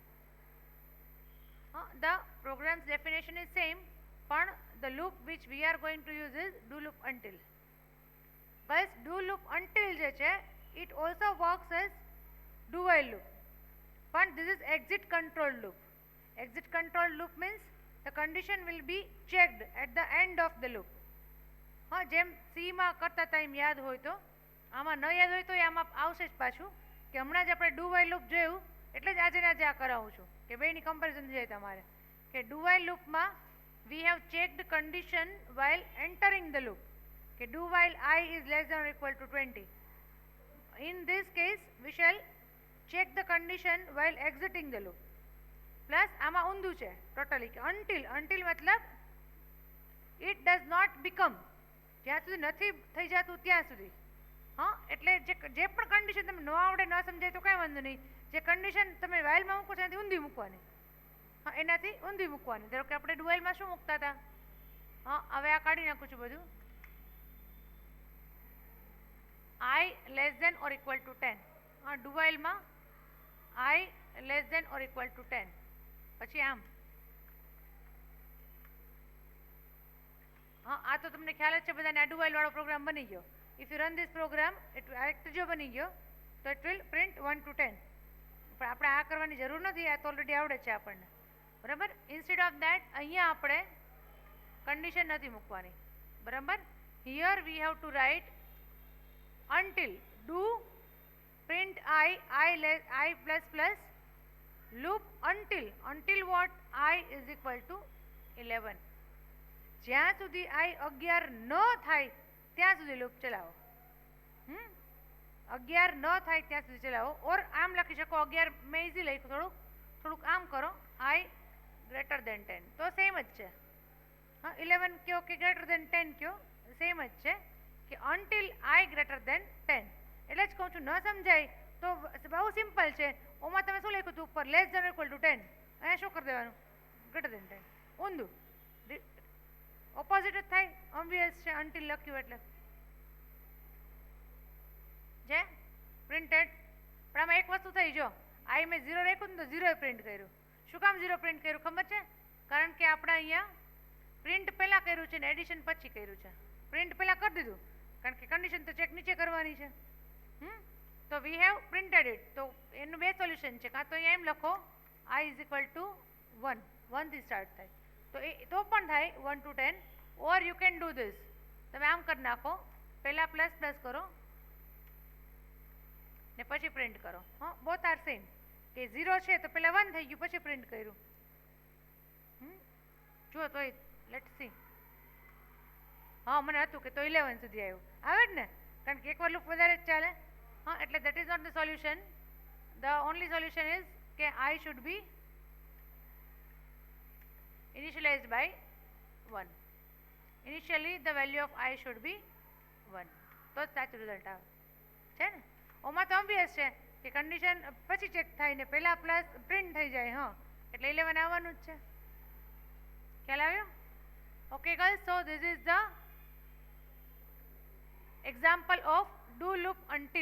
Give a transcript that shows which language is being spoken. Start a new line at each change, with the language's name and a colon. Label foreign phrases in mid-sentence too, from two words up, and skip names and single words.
English: The program's definition is same, but the loop which we are going to use is do loop until. Guys, do loop until
Gujarati: જે છે,
English: it also works as do while loop, but this is exit control loop. Exit control loop means the condition will be checked at the end of the loop.
Gujarati: જેમ સીમાં કરતા ટાઈમ યાદ હોય તો આમાં ન યાદ હોય તો આમાં આવશે જ પાછું કે હમણાં જ આપણે
English: do while loop
Gujarati: જોયું એટલે જ આજે આ કરાવું છું કે બેની કમ્પેરિઝન જાય તમારે કે ડુ વાઇલ લૂપમાં
English: we have checked condition while entering the loop,
Gujarati: કે
English: do while I is less than or equal to 20. In this case we shall check the condition while exiting the loop.
Gujarati: Plus આમાં ઊંધું છે ટોટલી કે until મતલબ
English: it does not become,
Gujarati: જ્યાં સુધી નથી થઈ જતું ત્યાં સુધી. એટલે જે પણ કન્ડિશન તમને ન આવડે ન સમજાય તો કાંઈ વાંધો નહીં. જે કન્ડિશન તમે વાઇલમાં મૂકો છો એનાથી ઊંધી મૂકવાની. એનાથી ઊંધી મૂકવાની. ધારો કે આપણે ડુવાઇલમાં શું મૂકતા હતા? હવે આ કાઢી નાખું છું બધું.
English: I less than or equal to 10. ડુવાઇલમાં I less than or equal to 10.
Gujarati: પછી આમ આ તો તમને ખ્યાલ જ છે બધાને. આ ડુવાઇલ વાળો પ્રોગ્રામ બની ગયો.
English: if you run this program આ એક ત્રીજો બની ગયો તો it will print 1 to 10.
Gujarati: પણ આપણે આ કરવાની જરૂર નથી, આ તો ઓલરેડી આવડે છે આપણને. બરાબર.
English: instead of that
Gujarati: અહીંયા આપણે કન્ડિશન નથી મૂકવાની.
English: બરાબર. here we have to write until do print I plus plus loop until what? I is equal to 11.
Gujarati: જ્યાં સુધી I 11 ન થાય ત્યાં સુધી લૂપ ચલાવો. 11 ન થાય ત્યાં સુધી ચલાવો. ઓર આમ લખી શકો 11 મેં ઇઝી લખ્યું, થોડુંક આમ કરો
English: I greater than 10
Gujarati: તો સેમ જ છે. 11 કયો કે
English: greater than 10
Gujarati: કયો સેમ જ છે કે
English: until I greater than 10.
Gujarati: એટલે જ કહું છું ન સમજાય તો બહુ સિમ્પલ છે. ઓમાં તમે શું લખ્યું હતું ઉપર
English: less than equal to 10,
Gujarati: અહીંયા શું કરી દેવાનું
English: greater than 10.
Gujarati: ઊંધું ઓપોઝિટ જ થાય. ઓબ્વિયસ છે until લખ્યું એટલે જે પ્રિન્ટેડ. પણ આમાં એક વસ્તુ થઈ, જો I મેં 0 રાખ્યું ને તો 0 પ્રિન્ટ કર્યું. શું કામ 0 પ્રિન્ટ કર્યું ખબર છે? કારણ કે આપણે અહીંયા પ્રિન્ટ પહેલાં કર્યું છે ને એડિશન પછી કર્યું છે. પ્રિન્ટ પહેલાં કરી દીધું કારણ કે કન્ડિશન તો ચેક નીચે કરવાની છે. તો
English: we have printed it.
Gujarati: તો એનું બે સોલ્યુશન છે. કાં તો અહીંયા એમ લખો
English: I is equal to 1,
Gujarati: 1 થી સ્ટાર્ટ થાય તો પણ થાય
English: 1 to 10. or you can do this,
Gujarati: તમે આમ કરી નાખો, પહેલાં
English: plus plus
Gujarati: કરો ને પછી પ્રિન્ટ કરો.
English: both are same.
Gujarati: કે 0 છે તો પહેલાં 1 થઈ ગયું પછી પ્રિન્ટ કર્યું. જુઓ તો
English: let's see.
Gujarati: હા મને હતું કે તો 11 સુધી આવ્યું આવે જ ને કારણ કે એકવાર લૂપ વધારે જ ચાલે હા એટલે
English: that is not the solution the only solution is
Gujarati: કે
English: I should be initialized by 1 initially the value of I should be 1
Gujarati: તો જ સાચું રિઝલ્ટ આવે છે ને ઓમાં તો ઓબ્વિયસ છે કે કન્ડિશન પછી ચેક થાય ને પહેલાં પ્લસ પ્રિન્ટ થઈ જાય હા એટલે 11 આવવાનું જ છે ખ્યાલ આવ્યો
English: okay girls so this is the example of do loop until